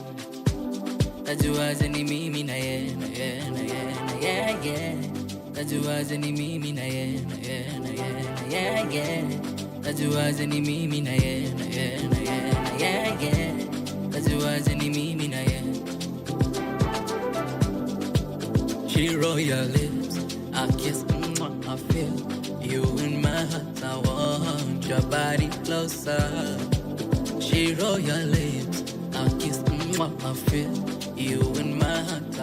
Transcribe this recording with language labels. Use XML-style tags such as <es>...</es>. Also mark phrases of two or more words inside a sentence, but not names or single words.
<sw>Tajuaje ni mimi na ye. najuaje ni mimi na ye, na ye, na ye, na ye, yeah. Najuaje ni mimi na ye, na ye, na ye, na ye, yeah. Najuaje ni mimi na ye.</sw> <en>She roll your lips, I kiss, I feel you in my heart. I want your body closer. She roll your lips, I kiss, I feel you in my heart.</en>